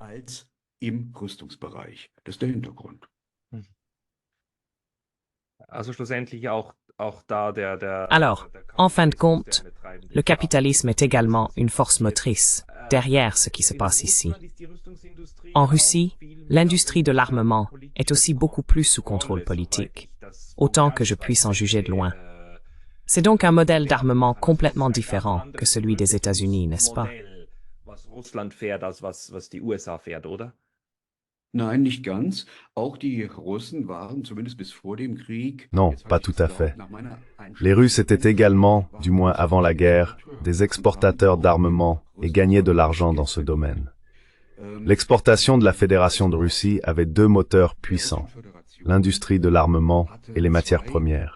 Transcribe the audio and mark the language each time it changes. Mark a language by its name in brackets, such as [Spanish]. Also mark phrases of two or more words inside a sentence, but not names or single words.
[French] Alors, en fin de compte, le capitalisme est également une force motrice derrière ce qui se passe ici. En Russie, l'industrie de l'armement est aussi beaucoup plus sous contrôle politique, autant que je puisse en juger de loin. C'est donc un modèle d'armement complètement différent que celui des États-Unis, n'est-ce pas? [German] Nein, nicht ganz. Auch die Russen waren zumindest bis vor dem Krieg. [French] Non, pas tout à fait. Les Russes étaient également, du moins avant la guerre, des exportateurs d'armements et gagnaient de l'argent dans ce domaine. L'exportation de la Fédération de Russie avait deux moteurs puissants, l'industrie de l'armement et les matières premières.